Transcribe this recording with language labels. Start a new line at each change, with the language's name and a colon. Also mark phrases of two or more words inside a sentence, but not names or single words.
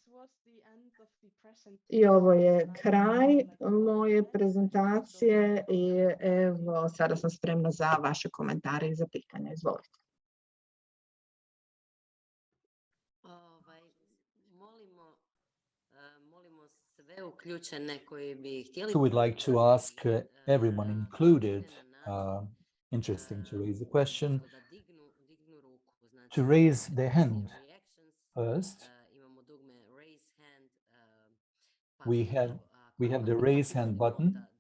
Croatian: I ovo je kraj moje prezentacije i evo sada sam spremna za vaše komentare i za pitanja. Izvolite. Molimo sve uključene koji bi htjeli.
English: So we'd like to ask everyone included, interesting to raise a question, to raise their hand first. We have the raise hand button.